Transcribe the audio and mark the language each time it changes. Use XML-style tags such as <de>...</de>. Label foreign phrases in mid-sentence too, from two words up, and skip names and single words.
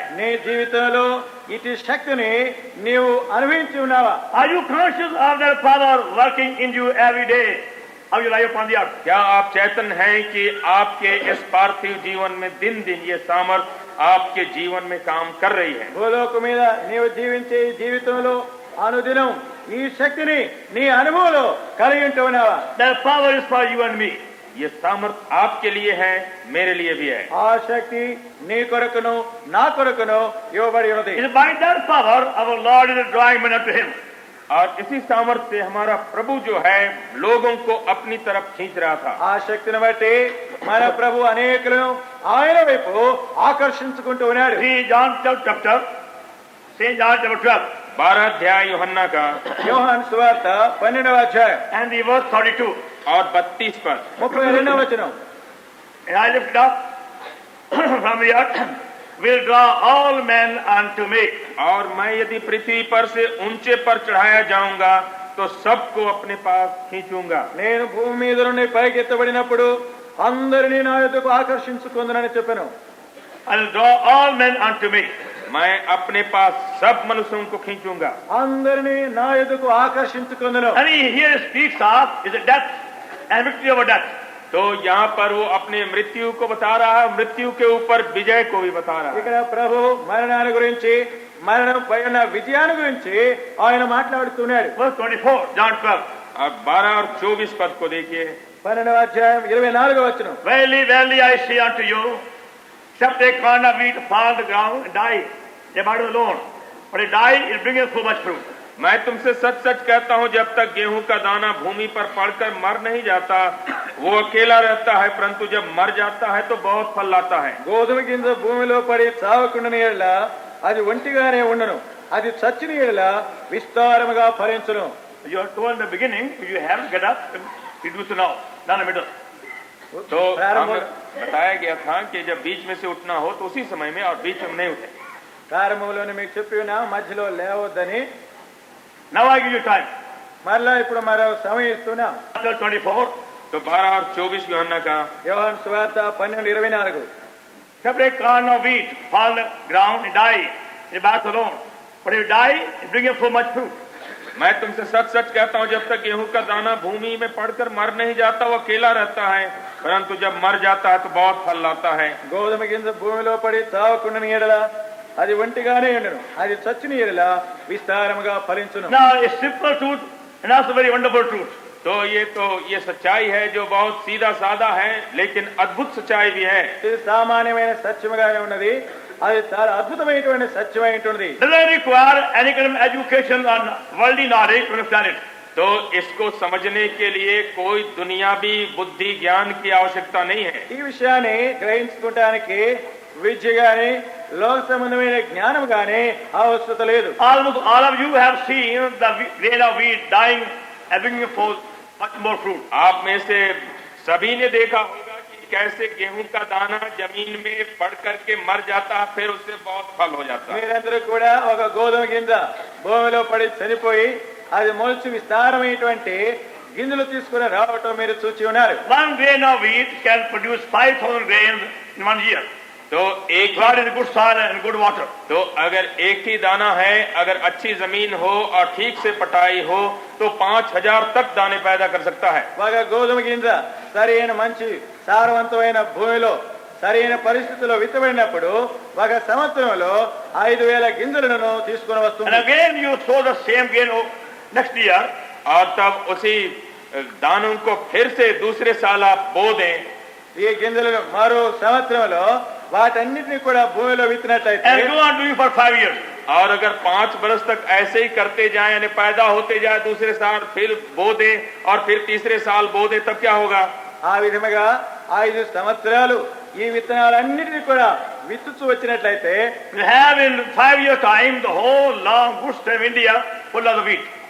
<te>నీ జీవితంలో ఇటు శక్తిని నీవు అనుభవించి ఉన్నావా?</te> <en>Are you conscious of that power working in you every day of your life upon the earth?</en> <hi>क्या आप चेतन हैं कि आपके इस पार्थिव जीवन में दिन दिन ये सामर्थ्य आपके जीवन में काम कर रही है?</hi> <te>భూలోకం మీద నీవు జీవించే ఈ జీవితంలో అనుదినం ఈ శక్తిని నీ అనుభవంలో కలిగి ఉంటున్నావా?</te> <en>That power is for you and me.</en> <hi>ये सामर्थ्य आपके लिए है, मेरे लिए भी है.</hi> <te>ఆ శక్తి నీ కొరకును నా కొరకును ఇవ్వబడి ఉన్నది.</te> <en>It is by that power our Lord is drawing men unto him.</en> <hi>और इसी सामर्थ्य से हमारा प्रभु जो है लोगों को अपनी तरफ खींच रहा था.</hi> <te>ఆ శక్తిని బట్టి మన ప్రభు అనేకులను ఆయన వైపు ఆకర్షించుకుంటూ ఉన్నాడు.</te> <en>See John chapter, St. John chapter 12</en> <hi>12 अध्याय यूहन्ना का</hi> <te>యోహాను సువార్త 12వ అధ్యాయం</te> <en>and the verse 32.</en> <hi>और 32 पद.</hi> <te>32వ వచనం.</te> <en>And I lift up from the earth will draw all men unto me.</en> <hi>और मैं यदि पृथ्वी पर से ऊंचे पर चढ़ाया जाऊंगा तो सबको अपने पास खींचूंगा.</hi> <te>నేను భూమి మీద నుండి పైకెత్తబడినప్పుడు అందరినీ నా యొద్దకు ఆకర్షించుకుందునని చెప్పాను.</te> <en>I will draw all men unto me.</en> <hi>मैं अपने पास सब मनुष्यों को खींचूंगा.</hi> <te>అందరినీ నా యొద్దకు ఆకర్షించుకుందును.</te> <en>And he here speaks of is a death and victory over death.</en> <hi>तो यहाँ पर वो अपने मृत्यु को बता रहा है, मृत्यु के ऊपर विजय को भी बता रहा है.</hi> <te>ఇక్కడ ప్రభు మరణాన్ని గురించి, మరణం పైన విజయాన్ని గురించి ఆయన మాట్లాడుతున్నాడు.</te> <en>Verse 24, John 12.</en> <hi>अब 12 और 24 पद को देखिए.</hi> <te>12వ అధ్యాయం 24వ వచనం.</te> <en>Verily, verily, I say unto you, except a corn of wheat fall on the ground and die, they abide alone. But it die, it bringeth so much fruit.</en> <hi>मैं तुमसे सच सच कहता हूँ, जब तक गेहूं का दाना भूमि पर पड़कर मर नहीं जाता वो अकेला रहता है, परंतु जब मर जाता है तो बहुत फल लाता है.</hi> <te>గోధుమ గింజ భూమిలో పడి చావకుండాని ఎడల అది ఒంటిగానే ఉండను, అది చచ్చిన ఎడల విస్తారముగా ఫలించును.</te> <en>You are told in the beginning, if you have to get up, you do so now, not in the middle.</en> <hi>तो हमें बताया गया था कि जब बीच में से उठना हो तो उसी समय में, और बीच में नहीं उठे.</hi> <te>ప్రారంభంలోనే మీకు చెప్పి ఉన్నా మధ్యలో లేవద్దని.</te> <en>Now I give you time.</en> <te>మరలా ఇప్పుడు మరో సమయం ఇస్తున్నా.</te> <en>Chapter 24,</en> <hi>तो 12 और 24 यूहन्ना का</hi> <te>యోహాను సువార్త 12:24.</te> <en>except a corn of wheat fall on the ground and die, it abides alone. But if it die, it bringeth so much fruit.</en> <hi>मैं तुमसे सच सच कहता हूं, जब तक गेहूं का दाना भूमि में पड़कर मर नहीं जाता वो अकेला रहता है, परंतु जब मर जाता है तो बहुत फल लाता है।</hi> <te>గోధుమ గింజ భూమిలో పడి తావకుండని ఎడల అది ఒంటిగానే ఉండను, అది చచ్చిన ఎడల విస్తారముగా ఫలించును.</te> <en>Now, a simple truth and also very wonderful truth.</en> <hi>तो ये सच्चाई है जो बहुत सीधा साधा है, लेकिन अद्भुत सच्चाई भी है।</hi> <te>ఇది సామాన్యమైన సత్యముగానే ఉన్నది, అది చాలా అద్భుతమైనటువంటి సత్యమైనటువంటిది.</te> <en>Doesn't require any kind of education on worldly knowledge to understand it.</en> <hi>तो इसको समझने के लिए कोई दुनियावी बुद्धि ज्ञान की आवश्यकता नहीं है।</hi> <te>ఈ విషయాన్ని గ్రహించుకోవడానికి విద్య గాని లోక సంబంధమైన జ్ఞానం గాని అవసరం లేదు.</te> <en>Almost all of you have seen the grain of wheat dying and bringing forth much more fruit.</en> <hi>आप में से सभी ने देखा होगा कि कैसे गेहूं का दाना जमीन में पड़ करके मर जाता है, फिर उससे बहुत फल हो जाता है।</hi> <te>మీరందరూ కూడా ఒక గోధుమ గింజ భూమిలో పడి చనిపోయి అది మొలిచి విస్తారమైనటువంటి గింజలు తీసుకుని రావటం మీరు చూచి ఉన్నారు.</te> <en>One grain of wheat can produce 5,000 grains in 1 year.</en> <hi>तो एक</hi> <en>God in good soil and good water.</en> <hi>तो अगर एक ही दाना है, अगर अच्छी जमीन हो और ठीक से पटाई हो तो 5,000 तक दाने पैदा कर सकता है।</hi> <te>ఒక గోధుమ గింజ సరైన మంచి సారవంతమైన భూమిలో సరైన పరిస్థితుల్లో విత్తబడినప్పుడు ఒక సంవత్సరంలో 5,000 గింజలను తీసుకుని</te> <en>And</en> <te>వస్తుంది.</te> <en>again you sow the same grain next year.</en> <hi>और तब उसी दानों को फिर से दूसरे साल आप बो दें</hi> <te>ఈ గింజలను మరో సంవత్సరంలో వాటన్నిటిని కూడా భూమిలో విత్తినట్లయితే</te> <en>And go on doing for 5 years.</en> <hi>और अगर 5 बरस तक ऐसे ही करते जाएं, यानी पैदा होते जाए, दूसरे साल फिर बो दे और फिर तीसरे साल बो दे, तब क्या होगा?</hi> <te>ఆ విధముగా 5 సంవత్సరాలు ఈ విత్తనాలన్నిటినీ కూడా విత్తుచూ వచ్చినట్లయితే</te> <en>You have in 5 years time the whole long goods train of India full of the wheat.</en>